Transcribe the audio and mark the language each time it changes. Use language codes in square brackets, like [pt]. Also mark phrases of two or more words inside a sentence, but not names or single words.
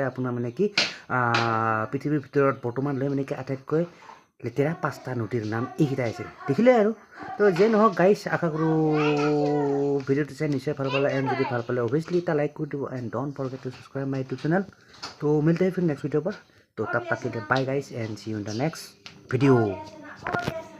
[as] আপোনাৰ মানে কি পৃথিৱীৰ ভিতৰত বৰ্তমানলৈ মানে কি আটাইতকৈ লেতেৰা 5টা নদীৰ নাম এইকেইটাই আছিল দেখিলে আৰু তো যিয়ে নহওক গাইজ আশা কৰোঁ ভিডিঅ'টো চাই নিশ্চয় ভাল পালে এণ্ড যদি ভাল পালে অভিয়াছলি এটা লাইক কৰি দিব [en] And don't forget to subscribe my YouTube channel [hi] तो मिलते हैं फिर [en] next video [hi] पर तो तब तक के लिए [en] bye guys and see you in the next video